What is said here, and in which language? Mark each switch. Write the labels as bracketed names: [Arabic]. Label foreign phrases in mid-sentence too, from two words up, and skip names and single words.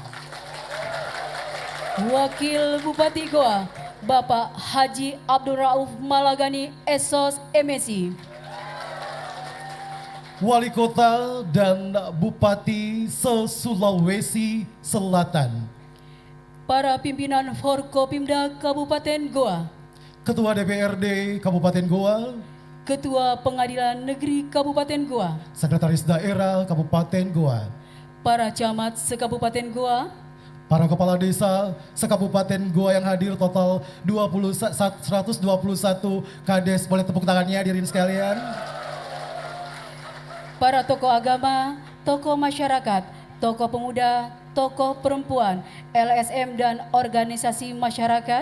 [Indonesian] Wakil Bupati Goa Bapak Haji Abdul Rauf Malagani SOS MSI. Wali Kota dan Bupati se-Sulawesi Selatan. Para pimpinan Forkopimda Kabupaten Goa. Ketua DPRD Kabupaten Goa. Ketua Pengadilan Negeri Kabupaten Goa. Sekretaris Daerah Kabupaten Goa. Para camat se-Kabupaten Goa. Para kepala desa se-Kabupaten Goa yang hadir total 121 kades, boleh tepuk tangannya hadirin sekalian. Para tokoh agama, tokoh masyarakat, tokoh pemuda, tokoh perempuan, LSM dan organisasi masyarakat.